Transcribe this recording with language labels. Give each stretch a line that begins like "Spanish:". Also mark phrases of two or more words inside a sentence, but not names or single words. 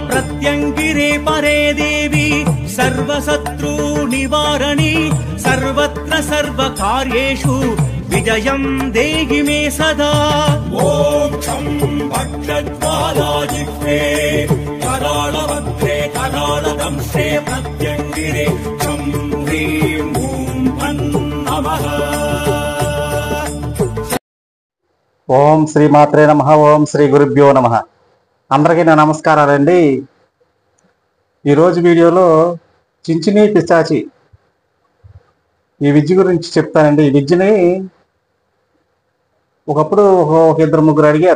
Sanskrit: प्रत्यङ्गिरे परे देवी सर्वशत्रु निवारणी सर्वत्र सर्वकार्येषु विजयं देहि मे सदा। ॐ छं भक्षज्वालाजिह्वे कराळवक्त्रे कराळदंशे प्रत्यङ्गिरे छं ह्रीं ॐ नमः। ఓం శ్రీమాత్రే నమః. ఓం శ్రీ గురుభ్యో నమః.
Telugu: అందరికీ నా నమస్కారాలండి. ఈరోజు వీడియోలో చించిని పిశాచి ఈ విద్య గురించి చెప్తానండి. ఈ విద్యని ఒకప్పుడు ఒక ఇద్దరు ముగ్గురు అడిగారు.